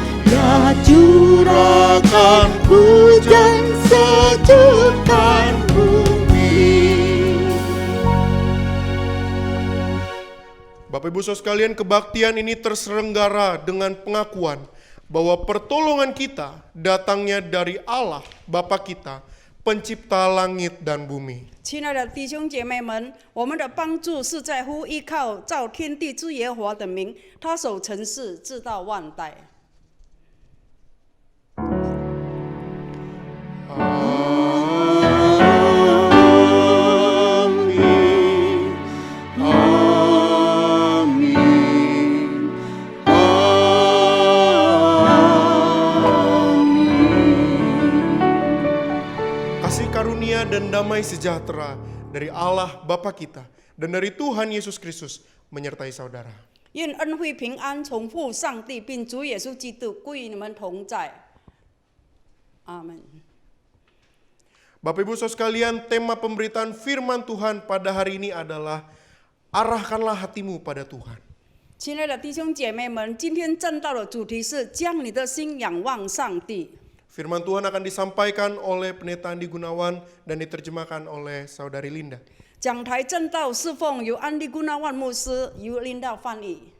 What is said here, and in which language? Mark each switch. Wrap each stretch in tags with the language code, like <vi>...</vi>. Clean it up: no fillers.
<id>Ya curahkan hujan sejukkan bumi. Bapak Ibu Saudara sekalian, kebaktian ini terselenggara dengan pengakuan bahwa pertolongan kita datangnya dari Allah Bapa kita, pencipta langit dan bumi.</id> <zh>亲爱的弟兄姐妹们，我们的帮助是在乎依靠造天地之耶和华的名，他守尘世，直到万代。</zh> <id>Amin. Amin. Kasih karunia dan damai sejahtera dari Allah Bapa kita dan dari Tuhan Yesus Kristus menyertai saudara.</id> <zh>愿恩惠平安从父上帝并主耶稣基督归于你们同在。阿门。</zh> <id>Bapak Ibu Saudara sekalian, tema pemberitaan firman Tuhan pada hari ini adalah arahkanlah hatimu pada Tuhan.</id> <zh>亲爱的弟兄姐妹们，今天正道的主题是将你的心仰望上帝。</zh> <id>Firman Tuhan akan disampaikan oleh Pendeta Andi Gunawan dan diterjemahkan oleh Saudari Linda.</id> <zh>讲台正道侍奉由安利古纳万牧师由领导翻译。</zh>